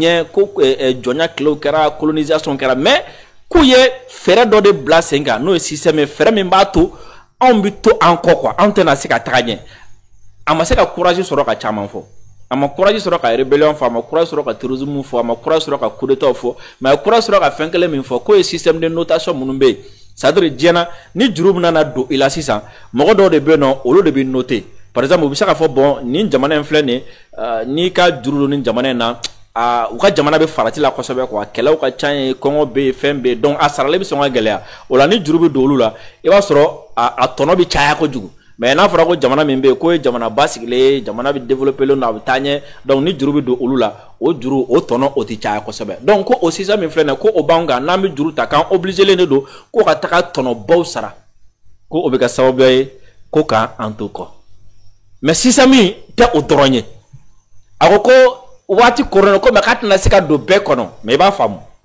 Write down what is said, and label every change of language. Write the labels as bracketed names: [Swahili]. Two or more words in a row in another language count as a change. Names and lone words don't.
[Bambara] ɲɛ ko jɔnya kilew kɛra colonisation kɛra mais k'u ye fɛɛrɛ dɔ de bila sen kan n'o ye système ye fɛɛrɛ min b'a to anw bɛ to an kɔ quoi anw tɛna se ka taga ɲɛ a ma se ka courage sɔrɔ ka caman fɔ a ma courage sɔrɔ ka rébellion fɔ a ma courage sɔrɔ ka terrorisme fɔ a ma courage sɔrɔ ka [French] coup d'état [Bambara] fɔ mais a ye courage sɔrɔ ka fɛn kelen min fɔ k'o ye [French] système de notation [Bambara] minnu bɛ yen [French] c'est à dire [Bambara] diɲɛ na ni juru min nana don i la sisan mɔgɔ dɔw de bɛ yen nɔ olu de bɛ noter [French] par exemple [Bambara] u bɛ se k'a fɔ bon nin jamana in filɛ nin n'i ka juru don nin jamana in na u ka jamana bɛ farati la kosɛbɛ quoi kɛlɛw ka ca ye kɔngɔ bɛ yen fɛn bɛ yen donc a sarali bɛ sɔn ka gɛlɛya o la ni juru bɛ don olu la i b'a sɔrɔ a tɔnɔ bɛ caya kojugu mais n'a fɔra ko jamana min bɛ yen k'o ye jamana basigilen ye jamana bɛ développer len don a bɛ taa ɲɛ donc ni juru bɛ don olu la o juru o tɔnɔ o tɛ caya kosɛbɛ donc ko o système min filɛ nin ye ko o b'an kan n'an bɛ juru ta k'an obligé len de don ko ka taga tɔnɔbaw sara ko o bɛ kɛ sababu ye ko k'an to kɔ mais système in tɛ o dɔrɔn ye a ko waati korona ko mais k'a tɛna se ka don bɛɛ kɔnɔ mais i b'a faamu